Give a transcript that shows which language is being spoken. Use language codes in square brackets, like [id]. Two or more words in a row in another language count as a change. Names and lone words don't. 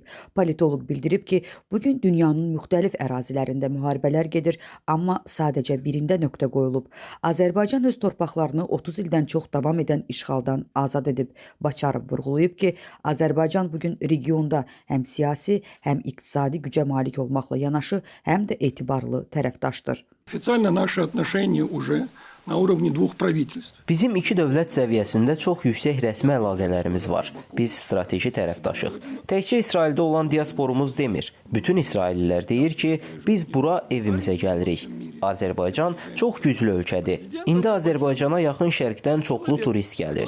[az] Politoloq bildirib ki, bugün dünyanın müxtəlif ərazilərində müharibələr gedir, amma sadəcə birində nöqtə qoyulub. Azərbaycan öz torpaqlarını 30 ildən çox davam edən işğaldan azad edib. Baçarov vurğulayıb ki, Azərbaycan bugün regionda həm siyasi, həm iqtisadi gücə malik olmaqla yanaşı, həm də etibarlı tərəfdaşdır. [ru] Официально наши отношения уже на уровне двух правительств. [az] Bizim iki dövlət səviyyəsində çox yüksək rəsmi əlaqələrimiz var. Biz strateji tərəfdaşıq. Təkcə İsraildə olan diasporumuz demir. Bütün İsraillilər deyir ki, biz bura evimizə gəlirik. Azərbaycan çox güclü ölkədir. İndi Azərbaycana yaxın şərqdən çoxlu turist gəlir.